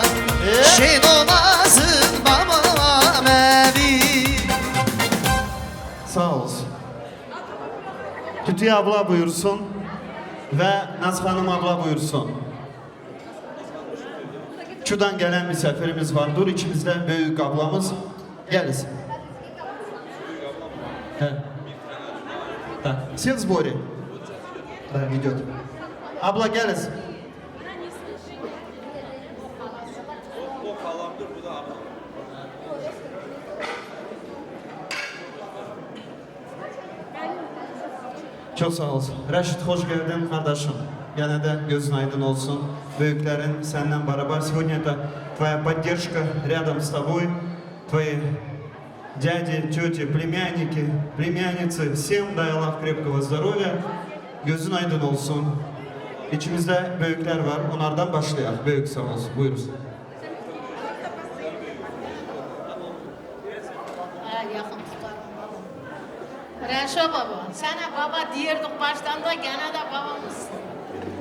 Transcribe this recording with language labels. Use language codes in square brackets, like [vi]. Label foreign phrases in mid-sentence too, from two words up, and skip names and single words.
[tr] Şey olmasın bana beni. Sağ olsun. Tütüye abla buyursun ve Naz Hanım abla buyursun. Şuradan gelen misafirimiz var. Dur içimizde büyük ablamız. Gelsin. [ru] Все в сборе? Да, идет. [tr] Abla gelsin. Çok sağ olsun. Reşit hoş geldin kardeşim. Gene de gözün aydın olsun. Büyüklerin senden beraber. [ru] Сегодня это твоя поддержка рядом с тобой. Твои дяди, тети, племянники, племянницы. Всем дай Allah крепкого здоровья. [tr] Gözün aydın olsun. İçimizde büyükler var. Onlardan başlayalım. Büyük sağ olsun. Buyurun. Yakın tutarım baba. Reşo baba. Sana baba diyorduk baştan da gene de babamızsın.